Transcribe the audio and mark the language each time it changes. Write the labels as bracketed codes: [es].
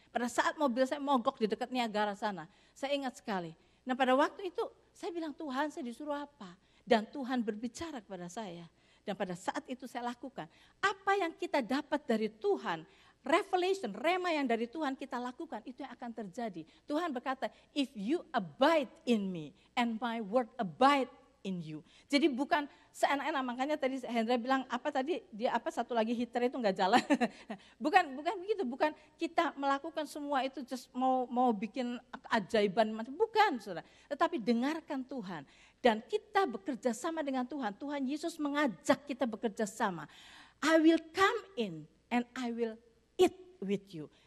[id] Pada saat mobil saya mogok di dekat Niagara sana, saya ingat sekali. Nah pada waktu itu saya bilang, Tuhan saya disuruh apa? Dan Tuhan berbicara kepada saya. Dan pada saat itu saya lakukan. Apa yang kita dapat dari Tuhan, revelation, rema yang dari Tuhan kita lakukan, itu yang akan terjadi. Tuhan berkata, [en] if you abide in me and my word abide in you. [id] Jadi bukan seenak-enak, makanya tadi Hendra bilang satu lagi heater itu nggak jalan. bukan begitu, bukan kita melakukan semua itu just mau bikin keajaiban, bukan saudara. Tetapi dengarkan Tuhan dan kita bekerja sama dengan Tuhan. Tuhan Yesus mengajak kita bekerja sama. [en] I will come in and I will eat with you.